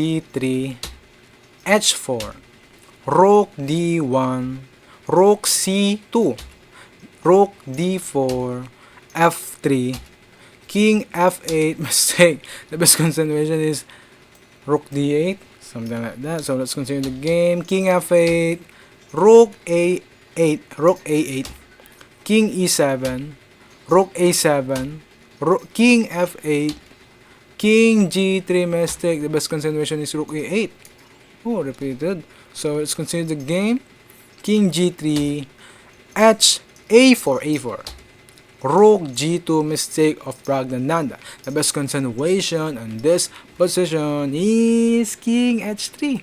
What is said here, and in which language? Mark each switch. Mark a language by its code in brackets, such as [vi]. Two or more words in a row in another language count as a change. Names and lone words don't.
[en] Rook d3, h4, rook d1, rook c2, rook d4, f3, king f8, mistake. The best continuation is rook d8, something like that. So let's continue the game. King f8, rook a8, rook a8, king e7, rook a7, king f8, king g3, mistake. The best continuation is rook e8. Oh, repeated. So let's continue the game. King g3, a4, rook g2, mistake of Praggnanandhaa. The best continuation on this position is king h3.